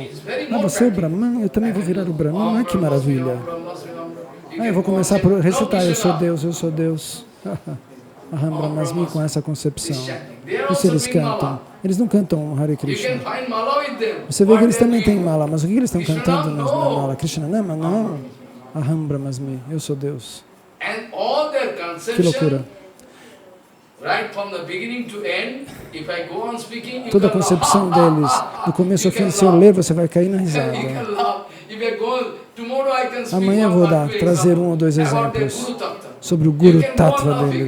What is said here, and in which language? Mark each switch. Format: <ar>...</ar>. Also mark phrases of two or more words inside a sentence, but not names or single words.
<pt>Você é o Brahman, eu também vou virar o Brahman. Que maravilha. Eu vou começar por recitar, eu sou Deus, eu sou Deus.</pt> <sa>Aham Brahmasmi,</sa> <pt>com essa concepção. Isso eles cantam. Eles não cantam Hare Krishna. Você vê que eles também têm mala, mas o que eles estão cantando na mala?</pt> <sa>Krishna Nama? Não. Aham Brahmasmi,</sa> <pt>eu sou Deus. Que loucura. Toda a concepção deles, do começo ao fim, se eu ler, você vai cair na risada. Amanhã eu vou trazer 1 ou 2 exemplos sobre o</pt> <sa>Guru Tattva</sa> <pt>deles.</pt>